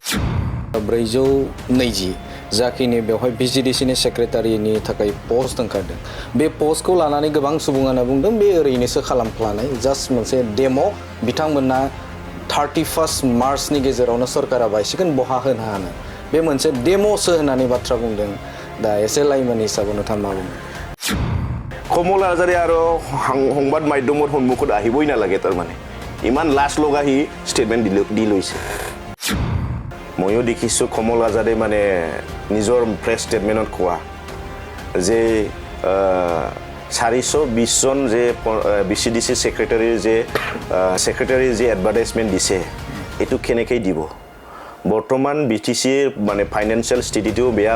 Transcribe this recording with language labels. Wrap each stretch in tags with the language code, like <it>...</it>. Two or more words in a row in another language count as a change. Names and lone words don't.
<brx>420 जाखिनि बेवहाय BGDC सेक्रेटारिनि थाखाय पस्ट ओंखारदों बे पस्टखौ लानानै गोबां सुबुङानो बुंदों बे ओरैनोसो खालामफ्लानाय जास्ट मोनसे डेमो बिथांमोनना 31 मार्चनि गेजेरावनो सरकारा बायसिगोन बहा होनो हानो बे मोनसे डेमोसो होननानै बाथ्रा बुंदों दा एसे लाइमोन हिसाबै नोंथाङा मा बुङो</brx> <as>कमल आजारे आरो সংবাদ মাধ্যমৰ সন্মুখত আহিবই নালাগে তাৰমানে ইমান লাজ লগাহি ষ্টেটমেন্ট দিলৈছে ময়ো দেখিছো কমল আজাৰে মানে নিজৰ</as> <en>press statement</en> <as>কোৱা যে 420 জন যে BCDC সেক্ৰেটাৰী যে এডভাৰটাইজমেন্ট দিছে এটো কেনেকৈ দিব বৰ্তমান BTC মানে ফাইনান্সিয়াল স্থিতিটো বেয়া</as>